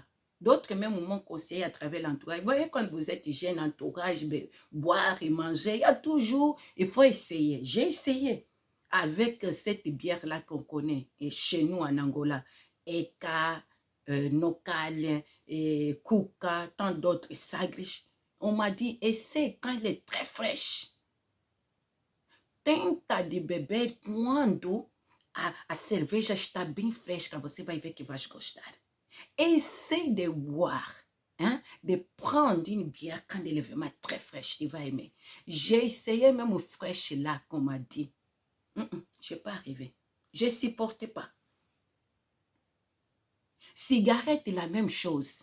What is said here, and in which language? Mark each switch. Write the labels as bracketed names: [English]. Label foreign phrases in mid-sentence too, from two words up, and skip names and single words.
[French] D'autres même m'ont conseillé à travers l'entourage. Vous voyez, quand vous êtes jeune entourage, boire et manger, il y a toujours, il faut essayer. J'ai essayé avec cette bière-là qu'on connaît, et chez nous en Angola, Eka, Nokal, Kuka, tant d'autres, Sagrish. On m'a dit, essaie quand elle est très fraîche. [Portuguese] Tenta de beber quando a cerveja está bem fresca, você vai ver que vai gostar. [French] Essaie de boire, hein, de prendre une bière quand elle est vraiment très fraîche, tu vas aimer. J'ai essayé même fraîche là, qu'on m'a dit. Je n'ai pas arrivé. Je ne supportais pas. Cigarette, la même chose.